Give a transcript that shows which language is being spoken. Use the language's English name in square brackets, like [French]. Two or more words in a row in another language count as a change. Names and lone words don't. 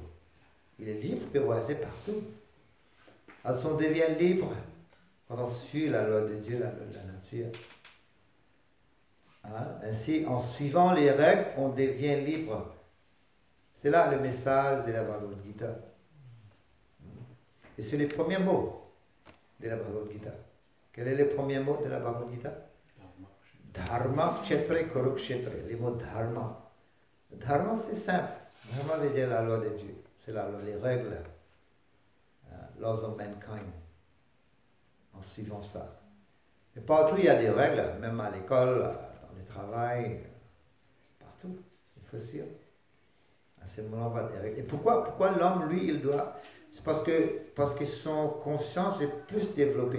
[French] Il est libre, il peut voyager partout. Alors, on devient libre quand on suit la loi de Dieu, la loi de la nature. Ainsi, en suivant les règles, on devient libre. C'est là le message de la Bhagavad Gita. Et c'est les premiers mots de la Bhagavad Gita. Quel est le premier mot de la Bhagavad Gita? [Sanskrit] Dharma, kshetra, kurukshetra. [French] Les mots dharma. Dharma, c'est simple. Dharma veut dire la loi de Dieu. C'est la loi, les règles. [English] Laws of mankind. [French] En suivant ça. Et partout, il y a des règles, même à l'école, dans le travail, partout. Il faut suivre. À ce moment-là, on va des règles. Et pourquoi l'homme, lui, il doit... C'est parce que son conscience est plus développée.